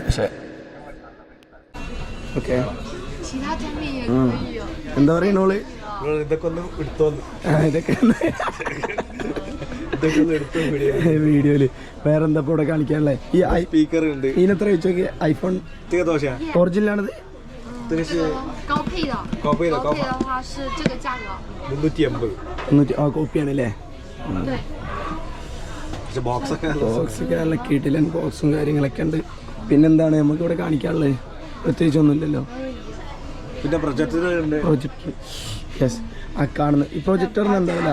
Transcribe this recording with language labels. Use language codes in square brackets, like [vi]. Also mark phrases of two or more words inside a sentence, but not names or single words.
[ml] പക്ഷേ ഓക്കെ, എന്താ പറയണോള്? ഇതൊക്കെ ഒന്ന് എടുത്തോന്ന്, ഇതൊക്കെ വീഡിയോയില് വേറെന്താ ഇവിടെ കാണിക്കാനുള്ളേ? ഈ സ്പീക്കർ ഉണ്ട്. ഇതിനെത്ര വെച്ചോക്കെ? ഐഫോൺ ഒറിജിനലാണിത്? [zh] 高配的话是这个价格380. [ml] കോപ്പിയാണല്ലേ? ബോക്സൊക്കെ നല്ല കിടിലൻ ബോക്സും കാര്യങ്ങളൊക്കെ ഉണ്ട്. പിന്നെന്താണ് നമുക്ക് ഇവിടെ കാണിക്കാനുള്ളത്? പ്രത്യേകിച്ചൊന്നുമില്ലല്ലോ. പിന്നെ പ്രൊജക്ടർ ഉണ്ട്. പ്രൊജക്ടർ, യെസ്, ആ കാണുന്ന ഈ പ്രൊജക്ടറിന് എന്താ?